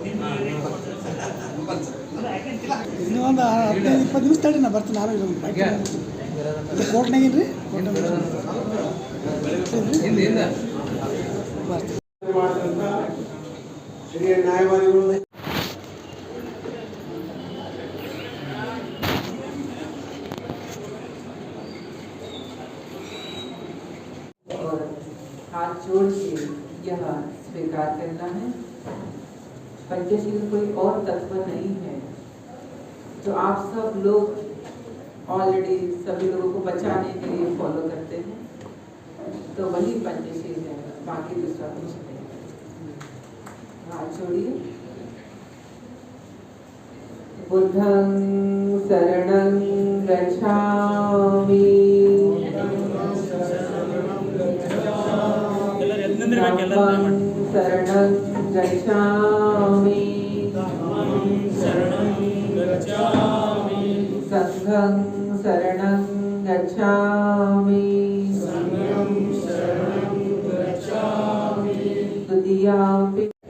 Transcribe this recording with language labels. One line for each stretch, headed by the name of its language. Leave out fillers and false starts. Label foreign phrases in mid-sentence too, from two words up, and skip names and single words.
Kannada: ಇನ್ನೂ ಒಂದು 15-20 ನಿಮಿಷ ತಡಿ, ನಾ ಬರ್ತೀನಿ. ನಾನು ಕೋರ್ಟ್ನಾಗೇನ್ರಿ ಹಿರಿಯ ನ್ಯಾಯವಾದಿಗಳು
Hindi: हाथ जोड़ के यह स्वीकार करना है। पंचशील कोई और तत्व नहीं है जो आप सब लोग ऑलरेडी सभी लोगों को बचाने के लिए फॉलो करते हैं, तो वही पंचशील है, बाकी दूसरा कुछ नहीं। हाथ जोड़िए।
Pali: बुद्धं शरणं गच्छामि, धम्मं शरणं गच्छामि, संघं शरणं गच्छामि, द्वितीयापि